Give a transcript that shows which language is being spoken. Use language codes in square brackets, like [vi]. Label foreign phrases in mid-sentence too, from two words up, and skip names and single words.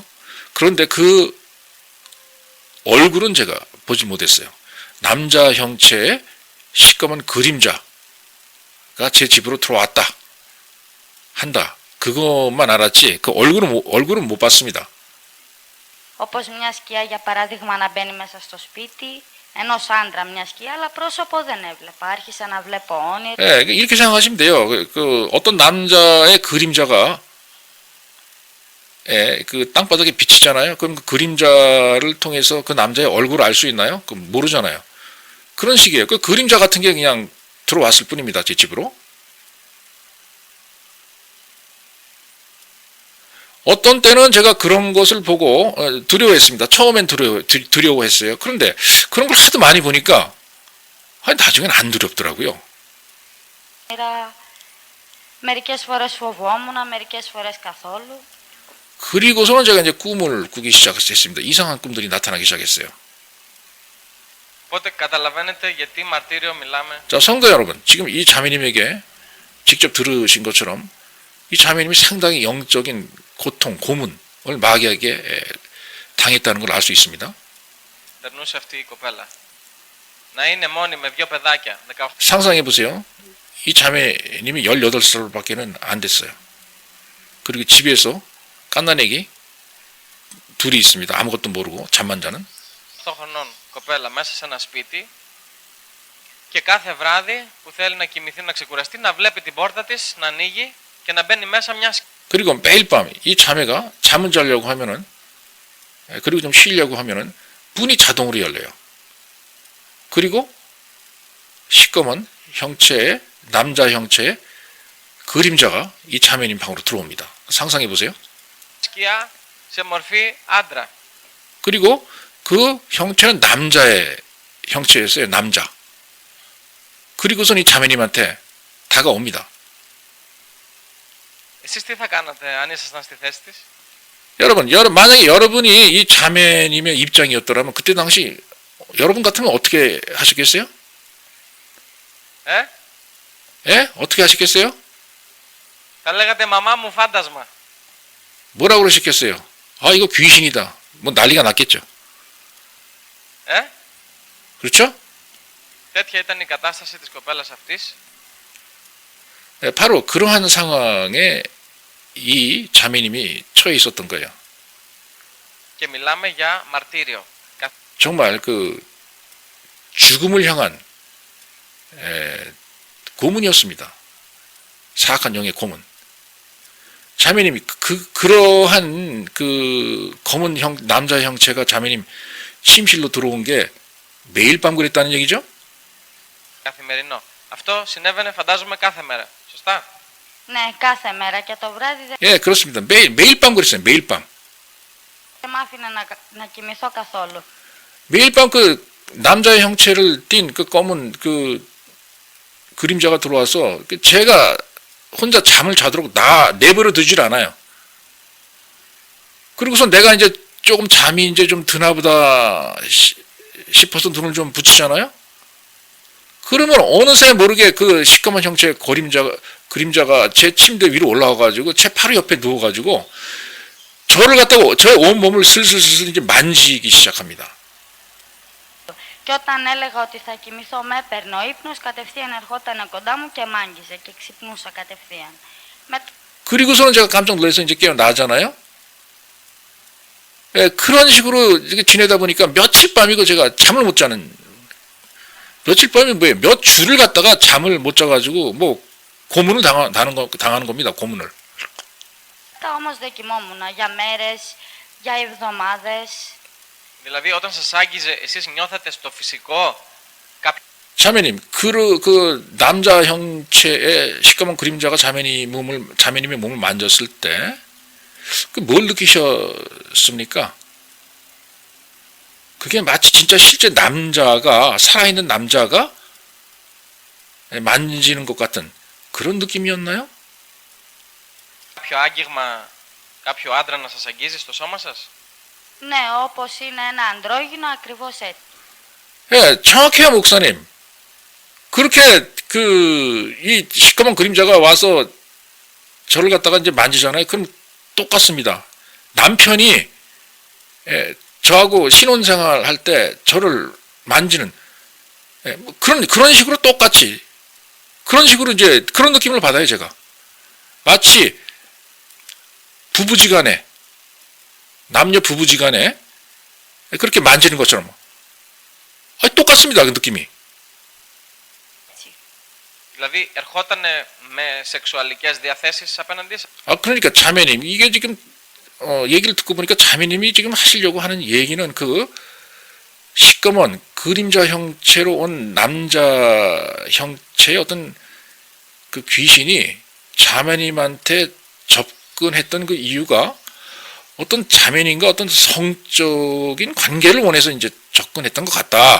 [ko] 그런데 그 얼굴은 제가 보지 못했어요. 남자 형체의 시꺼먼 그림자가 제 집으로 들어왔다 한다. 그것만 알았지 그 얼굴은 못 봤습니다. [el] Όπως μια σκιά για παράδειγμα να μπαίνει μέσα στο σπίτι, ενός άντρα μια σκιά, αλλά πρόσωπο δεν έβλεπα. Άρχισα να βλέπω όνειρα. [ko] 예, 이렇게 생각하시면 돼요. 어떤 남자의 그림자가 그 땅바닥에 비치잖아요. 그럼 그 그림자를 통해서 그 남자의 얼굴을 알 수 있나요? 그 모르잖아요. 그런 식이에요. 그 그림자 같은 게 그냥 들어왔을 뿐입니다. 제 집으로. 어떤 때는 제가 그런 것을 보고 두려워했습니다. 처음엔 두려워했어요. 그런데 그런 걸 하도 많이 보니까 나중엔 안 두렵더라고요. [el] Μερικές φορές φοβόμουν, μερικές φορές καθόλου. [ko] 그리고서는 제가 이제 꿈을 꾸기 시작했습니다. 이상한 꿈들이 나타나기 시작했어요. [el] Οπότε καταλαβαίνετε γιατί μαρτύριο μιλάμε. [ko] 자, 성도 여러분, 지금 이 자매님에게 직접 들으신 것처럼 이 자매님이 상당히 영적인 고통, 고문을 마귀에게 당했다는 걸 알 수 있습니다. [el] Περνούσε αυτή η κοπέλα. Να είναι μόνη με δύο παιδάκια. 18. [ko] 상상해 보세요. 이 자매님이 18살밖에는 안 됐어요. 그리고 집에서 갓난애기 둘이 있습니다. 아무것도 모르고 잠만 자는. [el] 8 χρονών κοπέλα μέσα σε ένα σπίτι και κάθε βράδυ που θέλει να κοιμηθεί, να ξεκουραστεί, να βλέπει την πόρτα της να ανοίγει και να μπαίνει μέσα μια [ko] 그리고 매일 밤 이 자매가 잠을 자려고 하면은 그리고 좀 쉬려고 하면은 문이 자동으로 열려요. 그리고 시꺼먼 형체의 남자 형체의 그림자가 이 자매님 방으로 들어옵니다. 상상해 보세요. [el] σκιά σε μορφή άντρα. [ko] 그리고 그 형체는 남자의 형체였어요. 남자. 그리고선 이 자매님한테 다가옵니다. [el] Εσείς τι θα κάνατε αν ήσασταν στη θέση της? [ko] 여러분, 만약에 여러분이 이 자매님의 입장이었더라면 그때 당시 여러분 같으면 어떻게 하시겠어요? 예? 어떻게 하시겠어요? [el] Θα λέγατε μαμά μου φάντασμα. [ko] 뭐라고 그러시겠어요? 아, 이거 귀신이다. 뭐 난리가 났겠죠. 그렇죠? [el] Τέτοια ήταν η κατάσταση της κοπέλας αυτής. [ko] 네, 바로 그러한 상황에 이 자매님이 처해 있었던 거예요. [el] Και μιλάμε για μαρτύριο. [ko] 정말 그 죽음을 향한 고문이었습니다. 사악한 영의 고문. 자매님이 그러한 그 검은 남자 형체가 자매님 침실로 들어온 게 매일 밤 그랬다는 얘기죠? [el] Καθημερινό. Αυτό συνέβαινε φαντάζομαι κάθε μέρα. Σωστά? Ναι, κάθε μέρα και το βράδυ δεν [ko] 예, 그렇습니다. 매일 밤 그랬어요. 매일 밤. [el] μ' άφηνε να κοιμηθώ καθόλου. [ko] 매일 밤 그 남자의 형체를 띤 그 검은 그 그림자가 들어와서 제가 혼자 잠을 자도록 내버려 두질 않아요. 그리고서 내가 이제 조금 잠이 이제 좀 드나보다 싶어서 눈을 좀 붙이잖아요. 그러면 어느새 모르게 그 시커먼 형체의 그림자가 제 침대 위로 올라와가지고 제 팔 옆에 누워가지고 저를 갖다가 저 온몸을 슬슬슬 이제 만지기 시작합니다. [el] Και όταν έλεγα ότι θα κοιμηθώ, με έπαιρνε ο ύπνος, κατευθείαν ερχόταν κοντά μου και μ' άγγιζε και ξυπνούσα κατευθείαν. [ko] 그리고서는 제가 깜짝 놀라서 이제 깨어나잖아요. 예, 그런 식으로 이렇게 지내다 보니까 며칠 밤이고 제가 잠을 못 자는, 며칠 밤이 뭐예요? 몇 주를 갖다가 잠을 못 자가지고 뭐 고문을 당하는 겁니다. 고문을. [el] Όμως δεν κοιμόμουν για μέρες, για εβδομάδες. Δηλαδή όταν σας άγγιζε εσείς νιώθατε στο φυσικό κάποιο... [ko] 자매님, 그 남자 형체의 시꺼먼 그림자가 자매님의 몸을 만졌을 때, 그 뭘 느끼셨습니까? 그게 마치 진짜 실제 살아있는 남자가 만지는 것 같은 그런 느낌이었나요? [el] κάποιο άγγιγμα, κάποιο άντρα να σας αγγίζει στο σώμα σας? Ναι, όπως είναι ένα ανδρόγυνο, ακριβώς έτσι. [ko] 예, 정확해요, 목사님. 그렇게 이 시커먼 그림자가 와서 저를 갖다가 이제 만지잖아요. 그럼 똑같습니다. 남편이 저하고 신혼생활 할 때 저를 만지는 뭐 그런 식으로 똑같이 그런 식으로 이제 그런 느낌을 받아요, 제가. 마치 부부지간에 남녀 부부지간에 그렇게 만지는 것처럼 똑같습니다, 그 느낌이. [el] Δηλαδή ερχόταν με σεξουαλικές διαθέσεις απέναντί σας? [ko] 그러니까 자매님, 이게 지금 얘기를 듣고 보니까 자매님이 지금 하시려고 하는 얘기는 그 시꺼먼 그림자 형체로 온 남자 형체의 어떤 그 귀신이 자매님한테 접근했던 그 이유가 어떤 자매님과 어떤 성적인 관계를 원해서 이제 접근했던 것 같다.